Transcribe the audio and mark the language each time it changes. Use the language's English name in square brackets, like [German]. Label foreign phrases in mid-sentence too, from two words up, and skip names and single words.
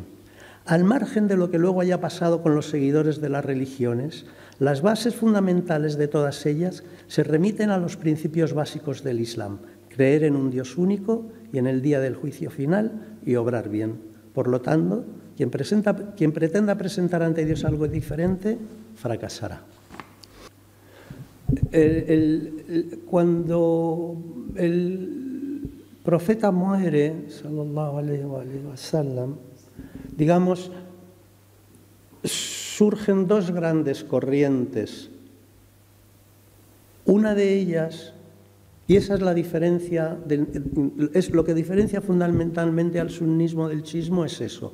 [Spanish] Al margen de lo que luego haya pasado con los seguidores de las religiones, las bases fundamentales de todas ellas se remiten a los principios básicos del Islam: creer en un Dios único y en el día del juicio final y obrar bien. Por lo tanto, quien pretenda presentar ante Dios algo diferente, fracasará. Cuando el profeta muere, [Arabic] صلى الله عليه وسلم, [Spanish] digamos, surgen dos grandes corrientes. Una de ellas, y esa es la diferencia, es lo que diferencia fundamentalmente al sunnismo del chiismo, es eso.